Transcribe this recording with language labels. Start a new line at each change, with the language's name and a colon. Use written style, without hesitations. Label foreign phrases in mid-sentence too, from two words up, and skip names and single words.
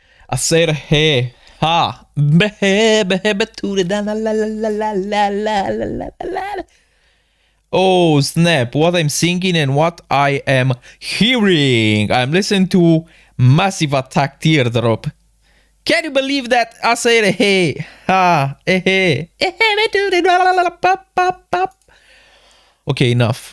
English: I said hey, ha, behe, behe, beture, da, la, la, la, la, la, la, la, la, la, la. Oh snap, what I'm singing and what I am hearing. I'm listening to Massive Attack Teardrop. Can you believe that? I said hey, ha, hey, okay, enough.